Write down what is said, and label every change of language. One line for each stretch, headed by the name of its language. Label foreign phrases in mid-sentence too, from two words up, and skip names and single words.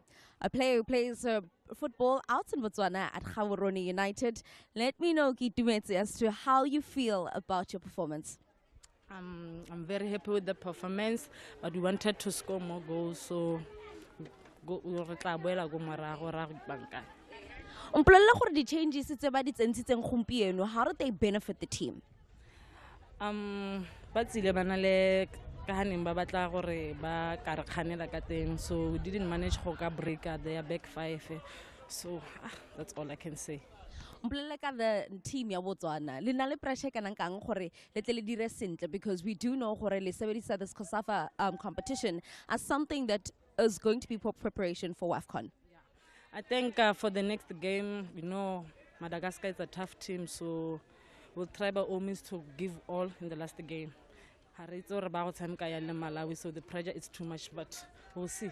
English: A player who plays football out in Botswana at Gaborone United. Let me know, Keitumetsi, as to how you feel about your performance. I'm very happy with the performance, but we wanted to score more goals, so
Tswana: Mpolella gore di-changes tse ba di tsentshitseng gompieno,
English: how did they benefit the team?
Tswana: Ba tsile ba na le ka haneng ba batla gore ba ka re kganela ka teng,
English: so we didn't manage
Tswana: go ka
English: break their back five, so that's all I can say.
Tswana: Mpolelle ka
English: the team
Tswana: ya Botswana le na le pressure kana kang gore le tle le dire sentle,
English: because we do know
Tswana: gore le sebedisa
English: this COSAFA competition as something that is going to be for preparation for WAFCON. I think for the next game, Madagascar is a tough team, so we'll try by all means to give all in the last game. So the pressure is too much, but we'll see.